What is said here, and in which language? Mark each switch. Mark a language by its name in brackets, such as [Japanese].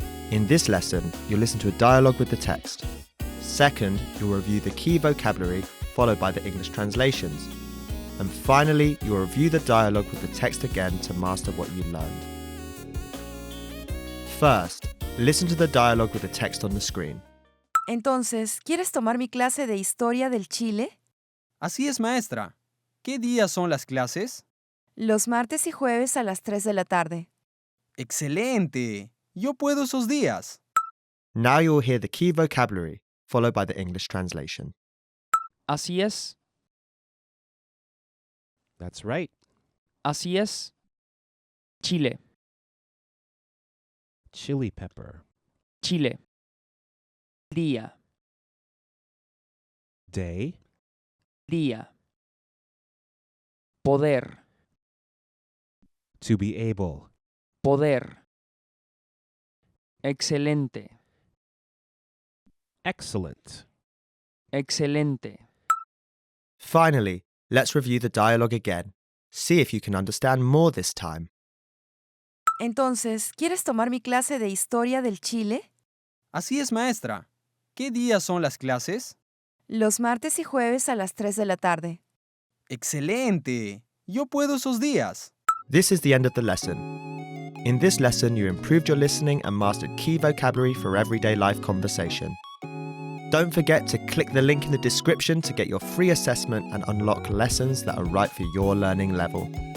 [English] In this lesson, you'll listen to a dialogue with the text. Second, you'll review the key vocabulary, followed by the English translations. And finally, you'll review the dialogue with the text again to master what you learned. First, listen to the dialogue with the text on the screen. [Spanish] Entonces, ¿quieres tomar mi clase de historia del Chile? Así es, maestra. ¿Qué días son las clases? Los martes y jueves a las 3 de la tarde. ¡Excelente! Yo puedo esos días. [English] Now you'll hear the key vocabulary, followed by the English translation. [Spanish] Así es. [English] That's right. [Spanish] Así es. Chile. [English] Chili pepper. [Spanish] Chile. Día. [English] Day. [Spanish] Día. Poder. [English] To be able. [Spanish] Poder. Excelente. [English] Excellent. [Spanish] Excelente. [English] Finally, let's review the dialogue again. See if you can understand more this time. [Spanish] Entonces, ¿quieres tomar mi clase de historia del Chile? Así es, maestra. ¿Qué días son las clases? Los martes y jueves a las 3 de la tarde. ¡Excelente! Yo puedo esos días. [English] This is the end of the lesson. In this lesson, you improved your listening and mastered key vocabulary for everyday life conversation. Don't forget to click the link in the description to get your free assessment and unlock lessons that are right for your learning level.